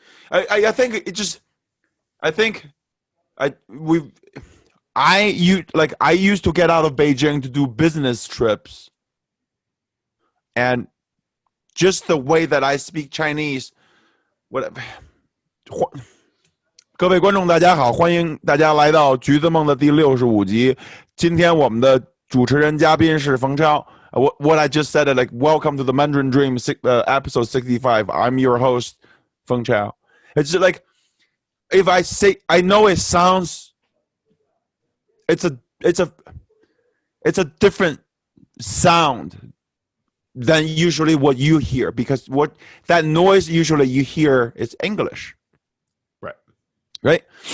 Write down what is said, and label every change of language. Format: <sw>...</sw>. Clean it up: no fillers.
<en>I used to get out of Beijing to do business trips, and just the way that I speak Chinese, whatever.</en> <zh>各位观众大家好，欢迎大家来到橘子梦的第65集。今天我们的主持人嘉宾是冯超。</zh> <en>What I just said, like, welcome to the Mandarin Dream, episode 65. I'm your host, Feng Chao. It's just like, if I say, I know it sounds, it's a different sound than usually what you hear, because what that noise usually you hear is English. Right?</en>